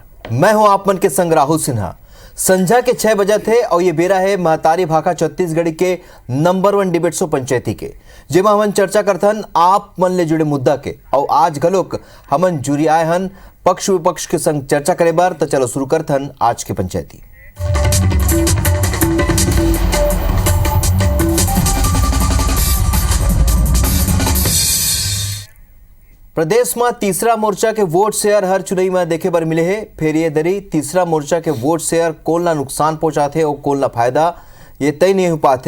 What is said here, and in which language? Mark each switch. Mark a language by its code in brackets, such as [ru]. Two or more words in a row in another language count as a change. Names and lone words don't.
[hne] मैं हूं आप मन के संग राहुल सिन्हा। संझा के 6 बजे थे और ये बेरा है महतारी भाखा छत्तीसगढ़ के नंबर 1 डिबेट शो पंचायती के, जेमा हमन चर्चा करथन आप मन ले जुड़े मुद्दा के। और आज घलोक हमन जुरी आए हन पक्ष विपक्ष के संग चर्चा करे बार। तो चलो शुरू करथन आज के पंचायती। प्रदेश में तीसरा मोर्चा के वोट शेयर हर चुनाई में देखे बर मिले है। फिर ये दरी तीसरा मोर्चा के वोट शेयर कोल ला नुकसान पहुंचाते और कोल ला फायदा ये तय नहीं हो पाते।